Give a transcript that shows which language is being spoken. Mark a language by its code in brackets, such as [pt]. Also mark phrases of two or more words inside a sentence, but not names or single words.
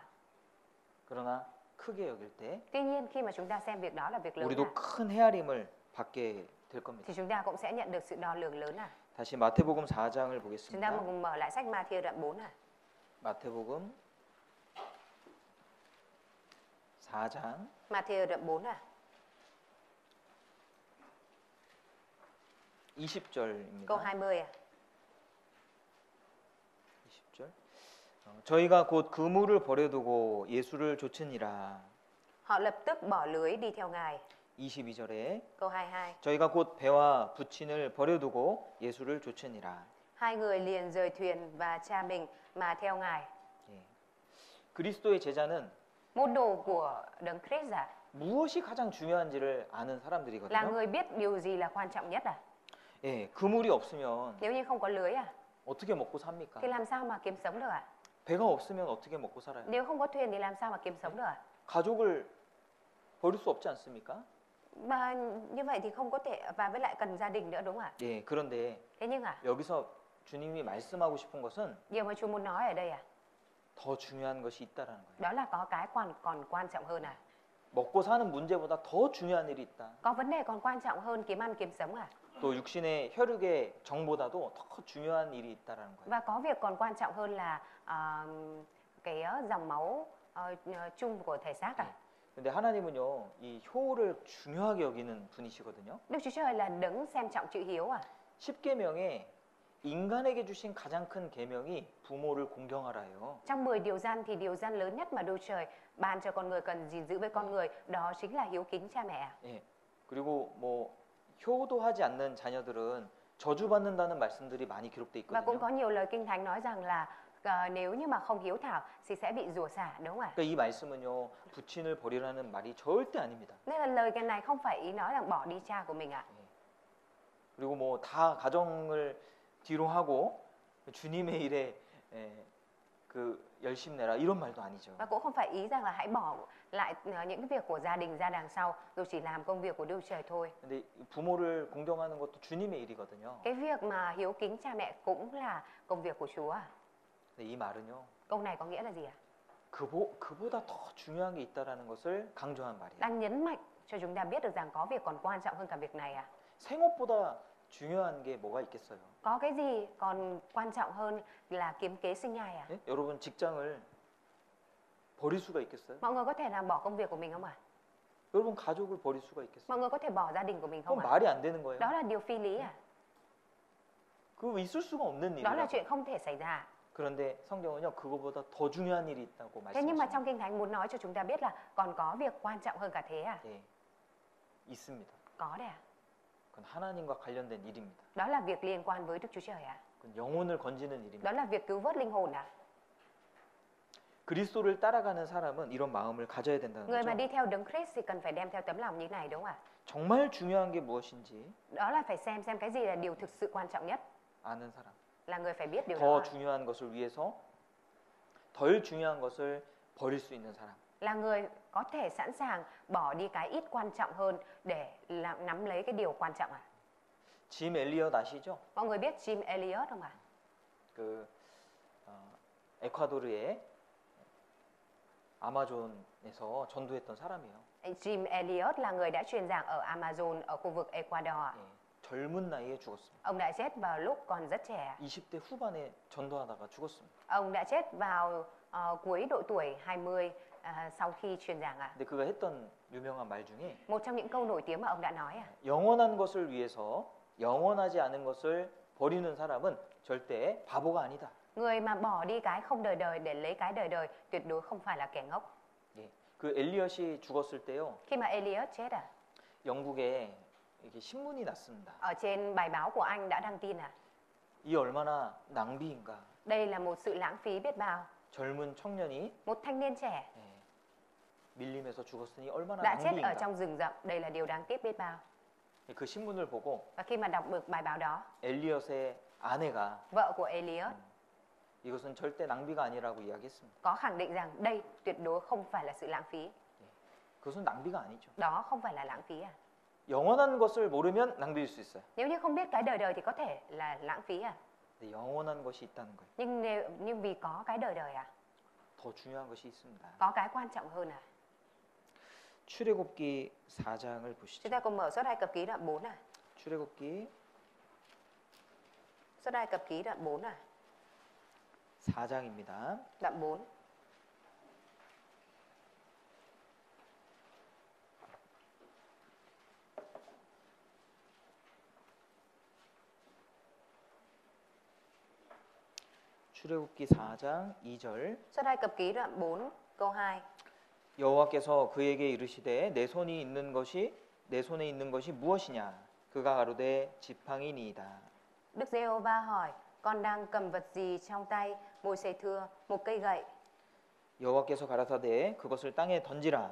[ko] 그러나 크게 여길 때 [vi] Tuy nhiên khi mà chúng ta xem việc đó là việc lớn [ko] 우리도 큰 헤아림을 받게 될 겁니다. [vi] thì chúng ta cũng sẽ nhận được sự đo lường lớn [ko] 다시 마태복음 4장을 [vi] Chúng ta [ko] 보겠습니다. [vi] cùng mở lại sách Ma-thi đoạn 4 [ko] 마태복음 4장 [vi] Ma-thi đoạn 4 [ko] 20절입니다. [vi] câu 20 [ko] 20절. 저희가 곧 그물을 버려두고 예수를 좇으니라. [vi] Họ lập tức bỏ lưới đi theo Ngài [ko] 22절에 [vi] Câu 22 [ko] 저희가 곧 배와 부친을 버려두고 예수를 좇으니라. [vi] Hai người liền rời thuyền và cha mình mà theo Ngài [ko] 예. 그리스도의 제자는 [vi] Môn đồ của Đấng Christ [ko] 무엇이 가장 중요한지를 아는 [vi] là [ko] 사람들이거든요. [vi] người biết điều gì là quan trọng nhất [ko] 예, 그물이 없으면 [vi] Nếu như không có lưới [ko] 어떻게 먹고 삽니까? [vi] thì làm sao mà kiếm sống được [ko] 배가 없으면 어떻게 먹고 살아요? [vi] Nếu không có thuyền thì làm sao mà kiếm sống được [ko] 가족을 버릴 수 없지 않습니까? [vi] Và như vậy thì không có thể và với lại cần gia đình nữa đúng không ạ? [ko] 예, 그런데 [vi] Thế nhưng [ko] 여기서 주님이 말씀하고 싶은 것은 [vi] điều mà Chúa muốn nói ở đây [ko] 더 중요한 것이 있다라는 거예요. [vi] đó là có cái còn quan trọng hơn [ko] 먹고 사는 문제보다 더 중요한 일이 있다. [vi] Có vấn đề còn quan trọng hơn kiếm ăn kiếm sống [ko] 또 육신의 혈육의 정보다도 더 중요한 일이 있다라는 거예요. [vi] Và có việc còn quan trọng hơn là cái dòng máu chung của thể xác [ko] 근데 하나님은요, 이 효를 중요하게 여기는 분이시거든요. [vi] Đức Chúa Trời là đấng xem trọng chữ hiếu [ko] 10계명에 인간에게 주신 가장 큰 계명이 부모를 공경하라예요. [vi] Trong 10 điều răn thì điều răn lớn nhất mà Đức Chúa Trời ban cho con người cần gìn giữ với con người đó chính là hiếu kính cha mẹ. [ko] 예. 그리고 뭐 효도하지 않는 자녀들은 저주받는다는 말씀들이 많이 기록돼 [vi] Và cũng [ko] 있거든요. [vi] có nhiều lời kinh thánh nói rằng là nếu như mà không hiếu thảo thì sẽ bị rủa xả đúng không ạ? [ko] 그러니까 이 말씀은요, 부친을 버리라는 말이 절대 아닙니다. [vi] Nên là lời cái này không phải ý nói rằng bỏ đi cha của mình [ko] 그리고 뭐 다 가정을 뒤로 하고 주님의 일에 그 열심 내라 이런 말도 아니죠. [vi] Và cũng không phải ý rằng là hãy bỏ lại những cái việc của gia đình ra đằng sau rồi chỉ làm công việc của Đức Chúa Trời thôi. [ko] 근데 부모를 공경하는 것도 주님의 일이거든요. [vi] Cái việc mà hiếu kính cha mẹ cũng là công việc của Chúa. [ko] 근데 이 말은요, [vi] Câu này có nghĩa là gì ạ? [ko] 그보다 더 중요한 게 있다라는 것을 강조한 말이에요. [vi] Đang nhấn mạnh cho chúng ta biết được rằng có việc còn quan trọng hơn cả việc này [ko] 생업보다 중요한 게 뭐가 있겠어요? [vi] Có cái gì còn quan trọng hơn là kiếm kế sinh nhai [ko] 예? 여러분 직장을 버릴 수가 있겠어요? [vi] Mọi người có thể làm bỏ công việc của mình không ạ? [ko] 여러분 가족을 버릴 수가 있겠어요? [vi] Mọi người có thể bỏ gia đình của mình [ko] 그건 [vi] không ạ? [ko] 말이 안 되는 거예요. [vi] Đó là điều phi lý [ko] 그거 있을 수가 없는 [vi] Đó là [ko] 일이라고. [vi] chuyện không thể xảy ra. [ko] 그런데 성경은요, 그거보다 더 중요한 일이 있다고 [vi] Thế nhưng mà [ko] 말씀하십니다. [vi] trong Kinh Thánh muốn nói cho chúng ta biết là còn có việc quan trọng hơn cả thế [ko] 예, 있습니다. [vi] Có đấy [ko] 그건 하나님과 관련된 일입니다. [vi] Đó là việc liên quan với Đức Chúa Trời [ko] 그건 영혼을 건지는 일입니다. [vi] Đó là việc cứu vớt linh hồn [ko] 그리스도를 따라가는 사람은 이런 마음을 가져야 된다는 [vi] Người mà [ko] 거죠. [vi] đi theo Đấng Christ thì cần phải đem theo tấm lòng như này đúng không ạ? [ko] 정말 중요한 게 무엇인지 [vi] Đó là phải xem cái gì là điều thực sự quan trọng nhất. [ko] 아는 사람. [vi] Là người phải biết điều [ko] 더 [vi] đó. [ko] 중요한 것을 위해서 덜 중요한 것을 버릴 수 있는 사람. [vi] Là người có thể sẵn sàng bỏ đi cái ít quan trọng hơn để nắm lấy cái điều quan trọng [ko] 짐 엘리엇 아시죠? [vi] Mọi người biết Jim Elliot không ạ? [ko] 그 에콰도르의 아마존에서 전도했던 사람이에요. [vi] Jim Elliot là người đã truyền giảng ở Amazon ở khu vực Ecuador [ko] 예, 젊은 나이에 죽었습니다. [vi] Ông đã chết vào lúc còn rất trẻ. [ko] 20대 후반에 전도하다가 죽었습니다. [vi] Ông đã chết vào cuối độ tuổi 20 sau khi truyền giảng ạ. [ko] 근데 그가 했던 유명한 말 중에 [vi] Một trong những câu nổi tiếng mà ông đã nói [ko] 영원한 것을 위해서 영원하지 않은 것을 버리는 사람은 절대 바보가 아니다. [vi] người mà bỏ đi cái không đời đời để lấy cái đời đời tuyệt đối không phải là kẻ ngốc. [ko] 예. 그 엘리엇이 죽었을 때요. [vi] Khi mà Eliot chết [ko] 영국에 이렇게 신문이 났습니다. [vi] ở trên bài báo của Anh đã đăng tin [ko] 이 얼마나 낭비인가. [vi] đây là một sự lãng phí biết bao. [ko] 젊은 청년이 [vi] Một thanh niên trẻ [ko] 예, 밀림에서 죽었으니 얼마나 [vi] đã chết ở [ko] 낭비인가. [vi] trong rừng rậm, đây là điều đáng tiếc biết bao. [ko] 그 신문을 보고 [vi] Và khi mà đọc được bài báo đó, [ko] 엘리엇의 아내가 [vi] vợ của Eliot [ko] 이것은 절대 낭비가 아니라고 이야기했습니다. [vi] có khẳng định rằng đây tuyệt đối không phải là sự lãng phí. [ko] 그것은 낭비가 아니죠. [vi] Đó không phải là lãng phí [ko] 영원한 것을 모르면 낭비일 수 있어요. [vi] Nếu như không biết cái đời đời thì có thể là lãng phí [ko] 근데 영원한 것이 있다는 거예요. [vi] nhưng vì có cái đời đời [ko] 더 중요한 것이 있습니다. [vi] có cái quan trọng hơn [ko] 출애굽기 4장을 보시죠. [vi] Chúng ta cùng mở Xuất Ai Cập ký đoạn 4 [ko] 출애굽기 [vi] Xuất Ai Cập ký đoạn 4 [ko] 4장입니다. [vi] Đoạn 4. [ko] 출애굽기 4장 2절. [vi] Xuất Ai Cập ký đoạn 4 câu 2. [ko] 여호와께서 그에게 이르시되 내 손에 있는 것이 무엇이냐? 그가 가로되 지팡이니이다. [vi] Đức Giê-hô-va hỏi, con đang cầm vật gì trong tay? Môi-se thưa, một cây gậy. [ko] 여호와께서 가라사대 그것을 땅에 던지라.